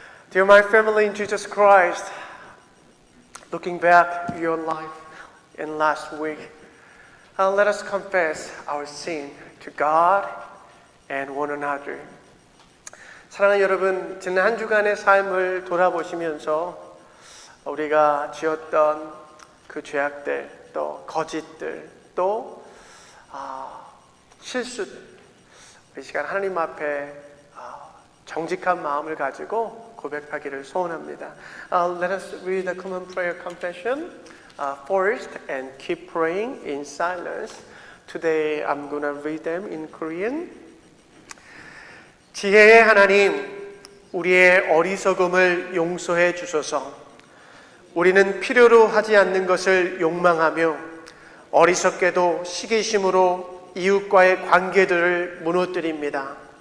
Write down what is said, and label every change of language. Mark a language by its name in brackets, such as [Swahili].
[English] Dear my family in Jesus Christ, looking back at your life in last week, let us confess our sin to God and one another. [Korean] 사랑하는 여러분, 지난 한 주간의 삶을 돌아보시면서 우리가 지었던 그 죄악들, 또 거짓들, 또 실수들, 이 시간 하나님 앞에 정직한 마음을 가지고 고백하기를 소원합니다. [English] Let us read the common prayer confession first and keep praying in silence. Today I'm going to read them in Korean. [Korean] 지혜의 하나님, 우리의 어리석음을 용서해 주소서. 우리는 필요로 하지 않는 것을 욕망하며 어리석게도 시기심으로 이웃과의 관계들을 무너뜨립니다.